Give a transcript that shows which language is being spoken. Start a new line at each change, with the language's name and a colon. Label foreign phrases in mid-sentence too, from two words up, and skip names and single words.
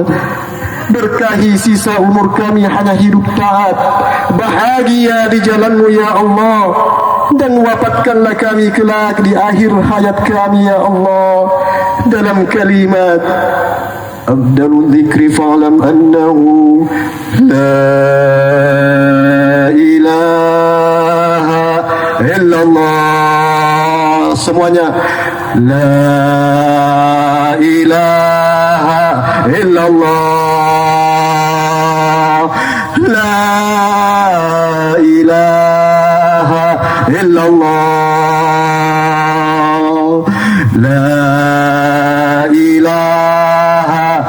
Indonesian: Berkahi sisa umur kami hanya hidup taat, bahagia di jalanmu ya Allah, dan wafatkanlah kami kelak di akhir hayat kami ya Allah dalam kalimat Abdul dzikri
Arabic: فاعلم أنه لا إله إلا الله. Semuanya لا إله إلا الله، لا إله إلا الله، لا إله